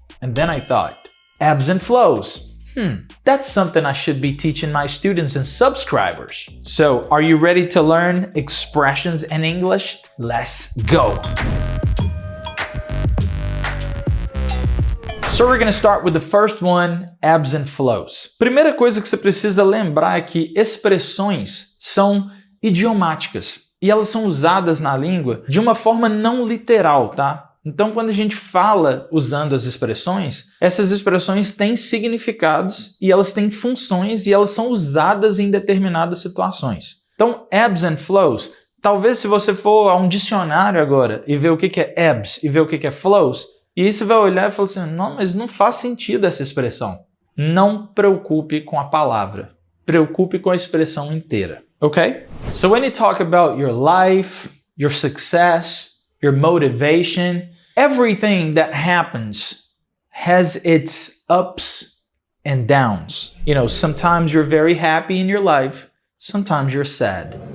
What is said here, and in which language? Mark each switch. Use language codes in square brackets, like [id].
[en] And then I thought, ebbs and flows. That's something I should be teaching my students and subscribers. So, are you ready to learn expressions in English? Let's go. So we're going to start with the first one, ebbs and flows. [pt] Primeira coisa que você precisa lembrar é que expressões são idiomáticas. E elas são usadas na língua de uma forma não literal, tá? Então, quando a gente fala usando as expressões, essas expressões têm significados e elas têm funções e elas são usadas em determinadas situações. Então, [en] ebbs and flows, [pt] talvez se você for a um dicionário agora e ver o que é ebbs e ver o que é flows, e aí você vai olhar e falar assim, não, mas não faz sentido essa expressão. Não preocupe com a palavra, preocupe com a expressão inteira. Okay? [en] So when you talk about your life, your success, your motivation, everything that happens has its ups and downs. You know, sometimes you're very happy in your life, sometimes you're sad.